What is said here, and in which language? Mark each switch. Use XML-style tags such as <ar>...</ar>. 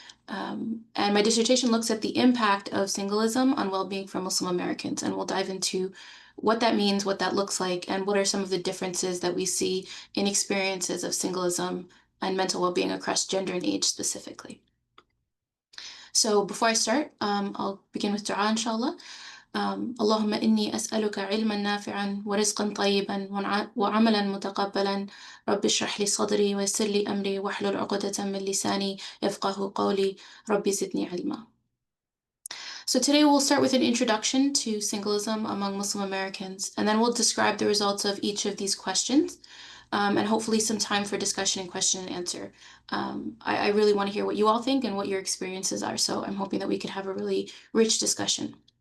<en>And my dissertation looks at the impact of singlism on well-being for Muslim Americans, and we'll dive into what that means, what that looks like, and what are some of the differences that we see in experiences of singlism and mental well-being across gender and age specifically. So before I start, I'll begin with dua, inshallah.</en> <ar>اللهم إني أسألك علما نافعا ورزقا طيبا وعملا متقبلا رب اشرح لي صدري ويسر لي أمري واحلل عقدة من لساني يفقه قولي ربي زدني علما.</ar> <en>So today we'll start with an introduction to singlism among Muslim Americans, and then we'll describe the results of each of these questions, and hopefully some time for discussion and question and answer. I really want to hear what you all think and what your experiences are, so I'm hoping that we could have a really rich discussion.</en>